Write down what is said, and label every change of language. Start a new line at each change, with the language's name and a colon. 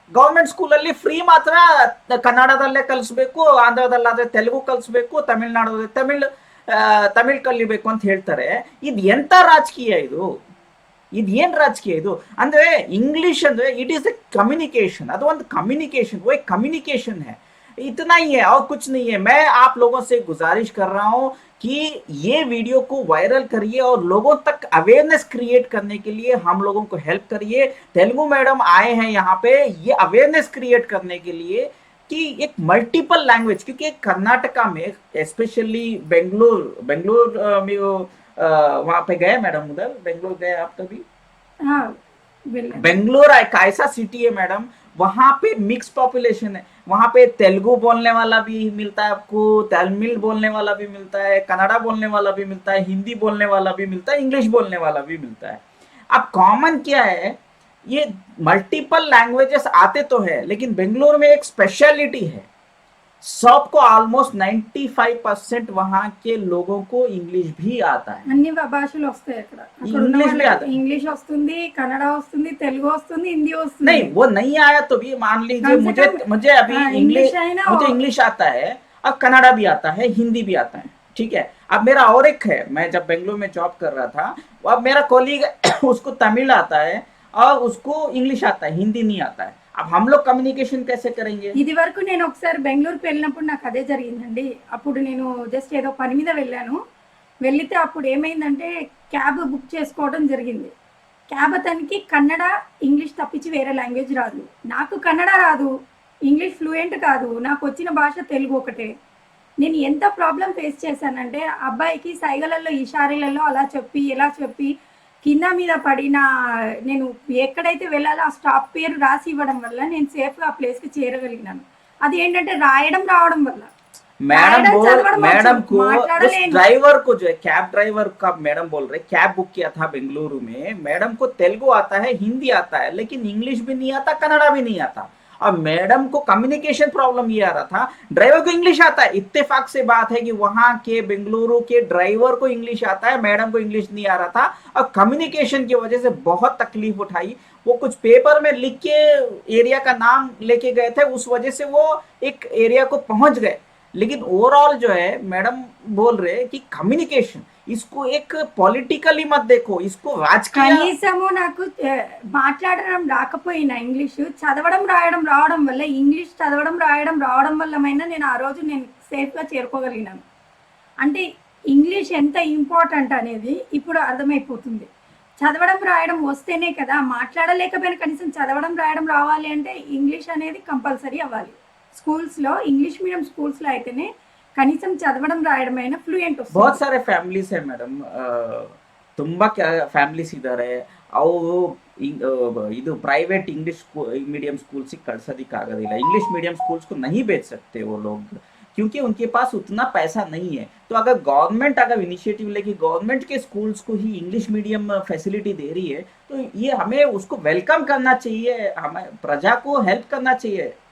Kannada: Government ಸ್ಕೂಲಲ್ಲಿ free ಮಾತ್ರ ಕನ್ನಡದಲ್ಲೇ ಕಲಿಸ್ಬೇಕು, ಆಂಧ್ರದಲ್ಲಾದ್ರೆ ತೆಲುಗು ಕಲಿಸ್ಬೇಕು, ತಮಿಳ್ನಾಡು ತಮಿಳ್ ಕಲಿಬೇಕು ಅಂತ ಹೇಳ್ತಾರೆ. ಇದು ಎಂತ ರಾಜಕೀಯ ಇದು? ಇದು ಏನ್ ರಾಜಕೀಯ ಇದು?
Hindi: ಅಂದ್ರೆ इंग्लिश ಅಂದ್ರೆ
English: it is a communication,
Kannada: ಅದು ಒಂದು
Hindi: कम्युनिकेशन, वो एक कम्युनिकेशन है, इतना ही है और कुछ नहीं है. मैं आप लोगों से गुजारिश कर रहा हूं कि ये वीडियो को वायरल करिए और लोगों तक अवेयरनेस क्रिएट करने के लिए हम लोगों को हेल्प करिए. तेलुगु मैडम आए हैं यहाँ पे ये अवेयरनेस क्रिएट करने के लिए कि एक मल्टीपल लैंग्वेज, क्योंकि कर्नाटका में स्पेशली बेंगलोर में वहाँ पे गए मैडम, उधर बेंगलोर गए आप कभी? हाँ, बेंगलोर एक ऐसा सिटी है मैडम, वहाँ पे मिक्स पॉपुलेशन है. वहाँ पे तेलुगु बोलने वाला भी मिलता है आपको, तमिल बोलने वाला भी मिलता है, कन्नड़ा बोलने वाला भी मिलता है, हिंदी बोलने वाला भी मिलता है, इंग्लिश बोलने वाला भी मिलता है. अब कॉमन क्या है, ये मल्टीपल लैंग्वेजेस आते तो है, लेकिन बेंगलोर में एक स्पेशलिटी है, सबको ऑलमोस्ट 95% वहां के लोगों को इंग्लिश भी आता है.
Telugu: అన్ని భాషలు వస్తాయి అక్కడ.
Hindi: इंग्लिश भी आता है.
Telugu: ఇంగ్లీష్ వస్తుంది, కన్నడ వస్తుంది, తెలుగు వస్తుంది, హిందీ వస్తుంది.
Hindi: नहीं वो नहीं आया तो भी मान लीजिए, मुझे अभी इंग्लिश, मुझे इंग्लिश आता है और कन्नड़ा भी आता है, हिंदी भी आता है, ठीक है. अब मेरा और एक है, मैं जब बेंगलोर में जॉब कर रहा था, अब मेरा कोलीग उसको तमिल आता है और उसको इंग्लिश आता है, हिंदी नहीं आता है. अब हम लोग కమ్యూనికేషన్ कैसे करेंगे?
Telugu: ఇది వరకు నేను ఒకసారి బెంగళూరుకి వెళ్ళినప్పుడు నాకు అదే జరిగిందండి. అప్పుడు నేను జస్ట్ ఏదో పని మీద వెళ్ళాను. వెళ్తే అప్పుడు ఏమైందంటే క్యాబ్ బుక్ చేసుకోవడం జరిగింది. క్యాబ్ అతనికి కన్నడ, ఇంగ్లీష్ తప్పించి వేరే లాంగ్వేజ్ రాదు. నాకు కన్నడ రాదు, ఇంగ్లీష్ ఫ్లూయెంట్ కాదు, నాకు వచ్చిన భాష తెలుగు ఒకటే. నేను ఎంత ప్రాబ్లం ఫేస్ చేశానంటే అబ్బాయికి సైగలలో ఇషారాలలో అలా చెప్పి ఎలా చెప్పి కింద మీద పడిన, నేను ఎక్కడైతే వెళ్ళాలో ఆ స్టాప్ పేరు రాసి ఇవ్వడం వల్ల నేను సేఫ్గా ఆ ప్లేస్కి చేరగలిగినాను. అది ఏంటంటే రాయడం రావడం వల్ల.
Hindi: मैडम को उस ड्राइवर को, जो है कैब ड्राइवर का मैडम बोल रहे, कैब बुक किया था बेंगलुरु में, मैडम को तेलुगु आता है, हिंदी आता है, लेकिन इंग्लिश भी नहीं आता, कन्नड़ा भी नहीं आता. और मैडम को कम्युनिकेशन प्रॉब्लम ये आ रहा था, ड्राइवर को इंग्लिश आता है. इत्तेफाक से बात है कि वहां के बेंगलुरु के ड्राइवर को इंग्लिश आता है, मैडम को इंग्लिश नहीं आ रहा था, और कम्युनिकेशन की वजह से बहुत तकलीफ उठाई. वो कुछ पेपर में लिख के एरिया का नाम लेके गए थे, उस वजह से वो एक एरिया को पहुंच गए. लेकिन ओवरऑल जो है मैडम बोल रहे कि कम्युनिकेशन, इसको एक पॉलिटिकली मत देखो, इसको राजकीय.
Telugu: కనీసము నాకు మాట్లాడడం రాకపోయినా ఇంగ్లీష్ చదవడం రాయడం రావడం వల్ల, ఇంగ్లీష్ చదవడం రాయడం రావడం వల్లమైనా నేను ఆ రోజు నేను సేఫ్గా చేరుకోగలిగినాను. అంటే ఇంగ్లీష్ ఎంత ఇంపార్టెంట్ అనేది ఇప్పుడు అర్థమైపోతుంది. చదవడం రాయడం వస్తేనే కదా, మాట్లాడలేకపోయినా కనీసం చదవడం రాయడం రావాలి అంటే ఇంగ్లీష్ అనేది కంపల్సరీ అవ్వాలి. స్కూల్స్లో ఇంగ్లీష్ మీడియం స్కూల్స్లో అయితేనే కనీసం చదవడం రాయడం అయినా ఫ్లూయెంట్ వస్తుంది.
Hindi: बहुत सारे फैमिलीज है मैडम,
Kannada: ತುಂಬಾ ಫ್ಯಾಮಿಲೀಸ್ ಇದ್ದಾರೆ. ಅವರು ಇದು ಪ್ರೈವೇಟ್
Hindi: इंग्लिश मीडियम स्कूल से
Kannada: कಳ್ಸೋದಿಕ್ಕೆ ಆಗೋದಿಲ್ಲ.
Hindi: इंग्लिश मीडियम स्कूल्स को नहीं भेज सकते वो लोग, क्योंकि उनके पास उतना पैसा नहीं है. तो अगर गवर्नमेंट अगर इनिशिएटिव लेके गवर्नमेंट के स्कूल्स को ही इंग्लिश मीडियम फैसिलिटी दे रही है, तो ये हमें उसको वेलकम करना चाहिए, हमें प्रजा को हेल्प करना चाहिए.